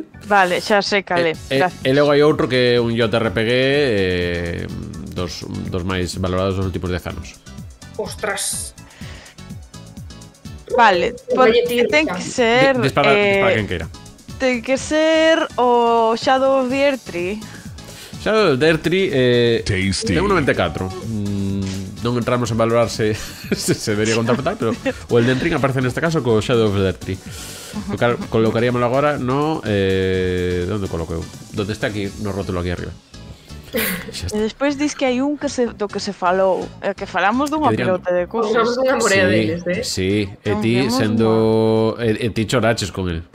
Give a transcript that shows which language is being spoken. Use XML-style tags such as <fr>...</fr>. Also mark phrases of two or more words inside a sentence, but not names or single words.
<gl>Vale, xa sei cale. E logo hai outro que é un JRPG dos máis valorados dos últimos 10 anos. Ostras. Vale, ten que ser... Dispara quen queira. Ten que ser o Shadow of the Erdtree. Shadow of the Erdtree ten un 94. Non entramos en valorar se debería contratar, pero o Elden Ring aparece neste caso co Shadow of the Erdtree. Colocaríamoslo agora no... onde coloqueu? Donde está aquí, no rótulo aquí arriba. E despois dis que hai un do que se falou, que falamos dunha pelota de cousas. Falamos dunha morea deles, Sí, e ti sendo... E ti choraches con el.</gl>